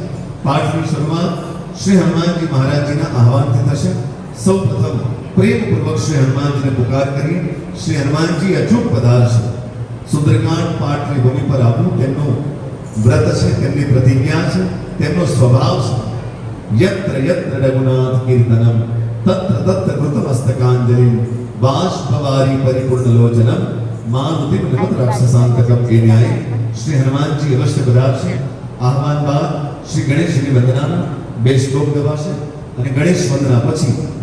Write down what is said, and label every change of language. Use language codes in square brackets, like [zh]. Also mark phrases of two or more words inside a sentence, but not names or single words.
[gu] પાઠની શરૂઆત શ્રી હનુમાનજી મહારાજજીના આહવાનથી થશે. સૌ પ્રથમ પ્રેમપૂર્વક શ્રી હનુમાનજીને પુકાર કરી શ્રી હનુમાનજી અચૂક પધારશે. સુંદરકાંડ પાઠની ભૂમિ પર આવવું તેમનું વ્રત છે, તેમની પ્રતિજ્ઞા છે, તેમનો સ્વભાવ છે. [sa] यत्र यत्र रघुनाथ कीर्तनम तत्र तत्र कृतमस्तकांजलिं बाष्पवारी परिपूर्ण लोचनम मारुतिम नमत राक्षसांतकम. [gu] એ ન્યાય શ્રી હનુમાનજી અવશ્ય પધારશે. આહવાન બાદ શ્રી ગણેશની વંદનાના 2 શ્લોક ગવાશે અને ગણેશ વંદના પછી